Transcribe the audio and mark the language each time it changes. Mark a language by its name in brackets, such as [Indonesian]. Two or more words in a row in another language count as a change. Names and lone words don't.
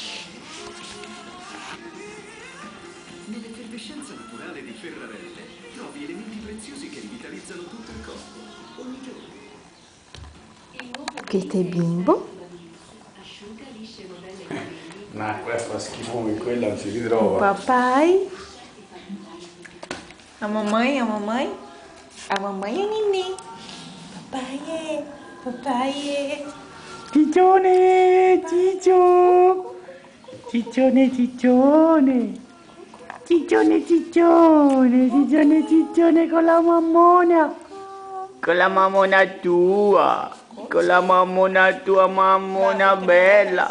[Italian] Nell'effervescenza naturale di Ferrarelle trovi elementi preziosi che rivitalizzano tutto il corpo, ogni giorno. Questo è bimbo. Ma quella fa schifo come quella non si ritrova. [Portuguese] Papai. A mamãe, a mamãe. A mamãe é neném. Papai é. Papai é. [Italian] Ciccione, ciccio. Ciccione, ciccione. Ciccione, ciccione. Ciccione, ciccione con la mammona. Con la mammona tua. Con la mammona tua, mammona bella.